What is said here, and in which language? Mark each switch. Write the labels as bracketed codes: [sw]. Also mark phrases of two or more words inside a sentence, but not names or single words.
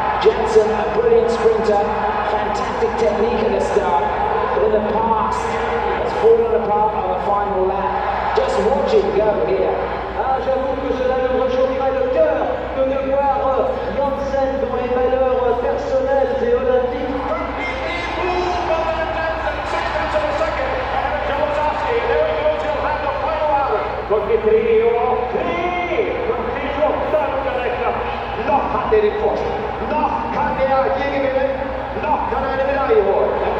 [en] Jansen, a brilliant sprinter, fantastic technique at the start, but in the past has fallen apart on the final lap. Just watch him go here. [fr] Ah, j'avoue que cela me rechaufferait le cœur que de voir Jansen dont les valeurs personnelles et olympiques. [de] Noch hat er den Vorsprung. Noch kann er hier gewinnen. Noch kann er eine Medaille holen.